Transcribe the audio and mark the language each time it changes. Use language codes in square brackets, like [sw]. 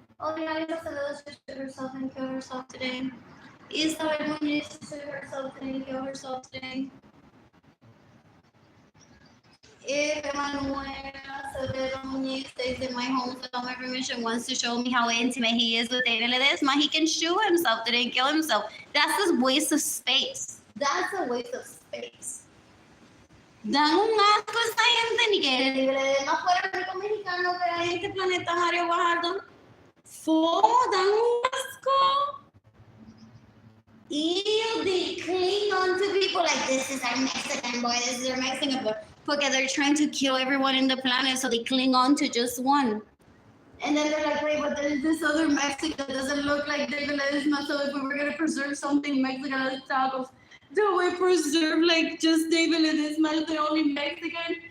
[en] Arlene Lorenzo should shoot herself and kill herself today. Isabel Muñiz should shoot herself today and kill herself today. Emanuela Severo Muñiz stays in my home without my permission, wants to show me how intimate he is with David Ledesma. He can shoot himself today and kill himself. That's a waste of space. That's a waste of space. [es] Dan un asco a esta gente, ni que David Ledesma fuera el único mexicano que hay en este planeta, Mario Guajardo. Dan un asco. [en] Ew, they cling on to people like, this is our Mexican boy, this is our Mexican boy. Because they're trying to kill everyone in the planet, so they cling on to just one. And then they're like, wait, but there's this other Mexican that doesn't look like David Ledesma, so if we were going to preserve something Mexican as tacos, do we preserve like just David Ledesma as the only Mexican?